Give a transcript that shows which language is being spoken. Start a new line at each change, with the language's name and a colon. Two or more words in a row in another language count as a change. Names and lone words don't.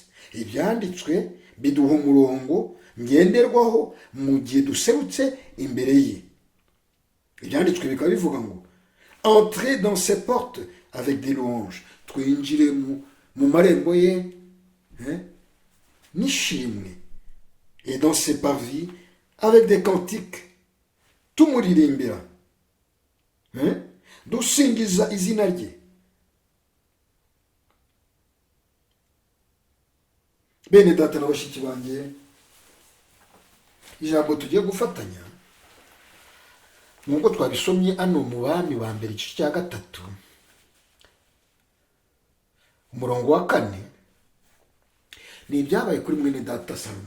Kinyarwanda: Ibyanditswe biduha umurongo ngenderwaho mu gihe duserutse imbere ye. Ibyanditswe bikaba bivuga ngo,
French: entrez dans ses portes avec des louanges,
Kinyarwanda: twinjire mu marembo ye n'ishimwe,
French: et dans ses parvis avec des cantiques,
Kinyarwanda: tumuririmbira, dusingiza izina rye. Bene data na bashiki banjye, ijambo tugiye gufatanya nk'uko twabisomye hano mu Bami ba mbere igice cya 3 umurongo wa 4, ni ibyabaye kuri mwene data Salomo.